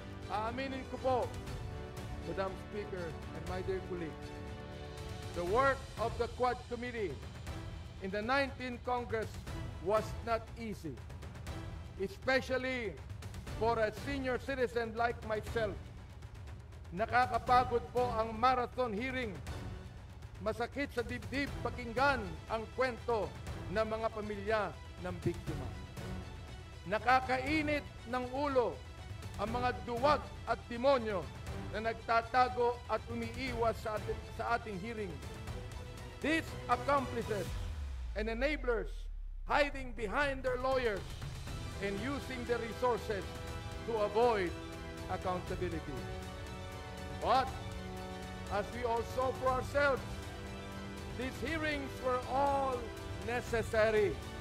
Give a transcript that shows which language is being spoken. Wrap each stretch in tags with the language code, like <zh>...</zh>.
<tl>Aaminin ko po,</tl> <en>Madam Speaker and my dear colleagues, the work of the Quad Committee in the 19th Congress was not easy, especially for a senior citizen like myself.</en> <tl>Nakakapagod po ang marathon hearing. Masakit sa dibdib pakinggan ang kwento ng mga pamilya ng biktima. Nakakainit ng ulo ang mga duwag at demonyo na nagtatago at umiiwas sa ating hearing.</tl> <en>These accomplices and enablers hiding behind their lawyers and using their resources to avoid accountability. But as we all saw for ourselves, these hearings were all necessary.</en>